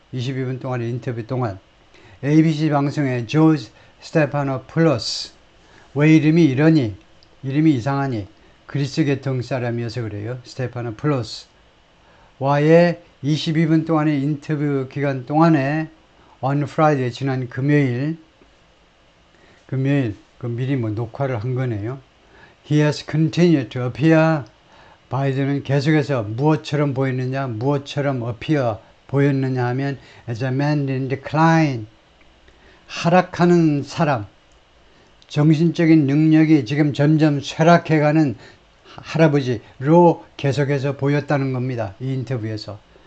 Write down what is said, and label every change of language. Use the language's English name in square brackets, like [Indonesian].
[Korean] 22분 동안의 인터뷰 동안 ABC 방송의 조지 스테파노풀로스 왜 이름이 이상하니 그리스 계통 사람이어서 그래요. 스테파노플로스 와의 22분 동안의 인터뷰 기간 동안에 [English] on Friday [Korean] 지난 금요일 그 미리 뭐 녹화를 한 거네요. [English] He has continued to appear. [Korean] 바이든은 계속해서 무엇처럼 보였느냐, 무엇처럼 appear 보였느냐 하면 [English] as a man in decline. [Korean] 하락하는 사람, 정신적인 능력이 지금 점점 쇠락해가는 할아버지로 계속해서 보였다는 겁니다. 이 인터뷰에서.